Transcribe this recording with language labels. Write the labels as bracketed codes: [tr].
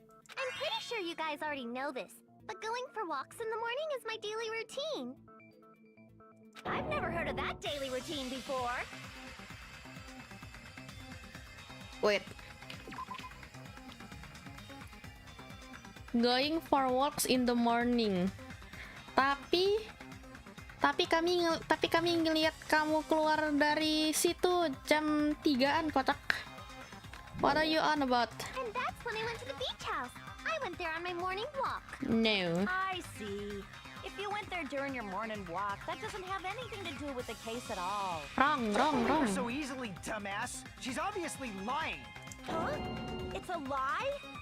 [en] I'm pretty sure you guys already know this, but going for walks in the morning is my daily routine. I've never heard of that daily routine before. Wait. going for walks in the morning. [id] Tapi kami ngelihat kamu keluar dari situ jam 3-an, kocak. [en] What are you on about? And that's when I went to the beach house. I went there on my morning walk. No. I see. If you went there during your morning walk, that doesn't have anything to do with the case at all. Wrong. So easily, dumbass. She's obviously lying. Huh? It's a lie?